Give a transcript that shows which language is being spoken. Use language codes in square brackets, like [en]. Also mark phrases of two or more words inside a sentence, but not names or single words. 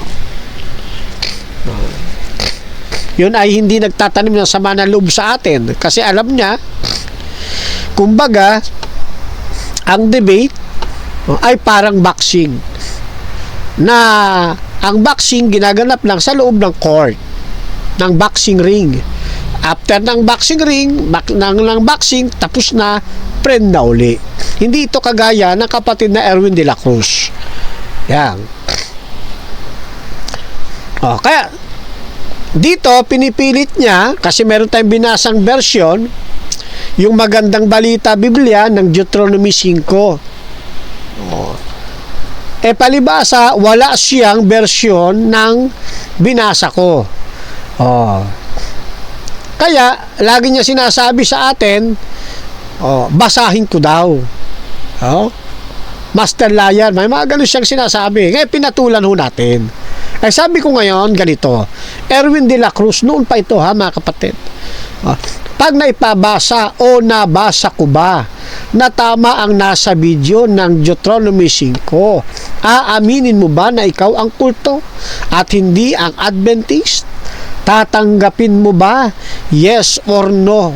[tl] Yun ay hindi nagtatanim ng sama ng loob sa atin kasi alam niya, kumbaga, ang debate ay parang boxing, na ang boxing ginaganap lang sa loob ng court, ng [en] boxing ring. [tl] After ng [en] boxing ring, [tl] ng boxing, tapos na, friend na uli. Hindi ito kagaya ng kapatid na Erwin de la Cruz. Yan. Kaya dito, pinipilit niya, kasi meron tayong binasang version, yung magandang balita Biblia ng Deuteronomy 5. Palibasa, wala siyang version ng binasa ko. Kaya, lagi niya sinasabi sa atin, basahin ko daw. Master liar, may mga ganun siyang sinasabi. Kaya pinatulan ho natin. Sabi ko ngayon, ganito, Erwin de la Cruz, noon pa ito ha mga kapatid. Pag naipabasa o nabasa ko ba na tama ang nasa video ng Deuteronomy 5, aaminin mo ba na ikaw ang kulto at hindi ang Adventist? Tatanggapin mo ba? [en] Yes or no?